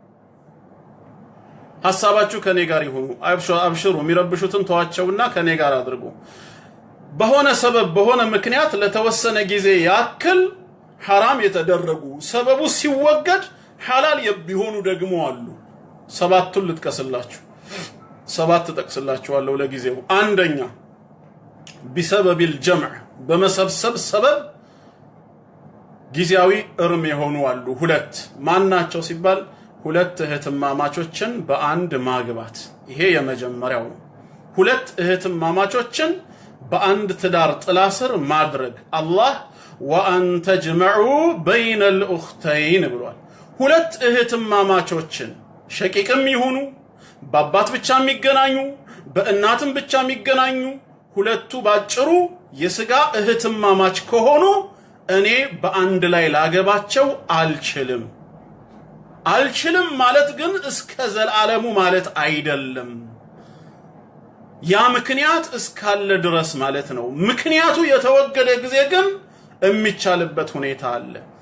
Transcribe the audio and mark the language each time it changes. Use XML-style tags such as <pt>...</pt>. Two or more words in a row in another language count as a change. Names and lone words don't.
<am>ሐሳባችሁ ከኔ ጋር ይሁኑ አብሽሩ የሚረብሹትን ተዋቸውና ከኔ ጋር አድርጉ በሆነ ሰበብ በሆነ ምክንያት ለተወሰነ ጊዜ ያክል حرام የተደረጉ ሰበቡ ሲወገድ ሐላል የሚሆኑ ደግሞ አሉ ሰባቱን ልጥቀስላችሁ ሰባት ተጠቅስላችኋለሁ ለጊዜው አንደኛ</am> <ar>بسبب الجمع</ar> <am>በመሰብሰብ ሰበብ ጊዜያዊ እርም የሆኑ አሉ ሁለት ማናቸው ሲባል ሁለት እህትማማቾችን በአንድ ማግባት ይሄ የመጀመሪያው ነው ሁለት እህትማማቾችን በአንድ ትዳር ጥላ ስር ማድረግ አላህ</am> <ar>وأن تجمعوا بين الأختين</ar> <am>ብሏል ሁለት እህትማማቾችን ሸቂቅም ይሁኑ በአባት ብቻ የሚገናኙ በእናትም ብቻ የሚገናኙ ሁለቱ ባጭሩ የስጋ እህትማማች ከሆኑ እኔ በአንድ ላይ ላገባቸው አልችልም ማለት ግን እስከ ዘላለሙ ማለት አይደለም ያ ምክንያት እስካለ ድረስ ማለት ነው ምክንያቱ የተወገደ ጊዜ ግን የሚቻልበት ሁኔታ አለ</am>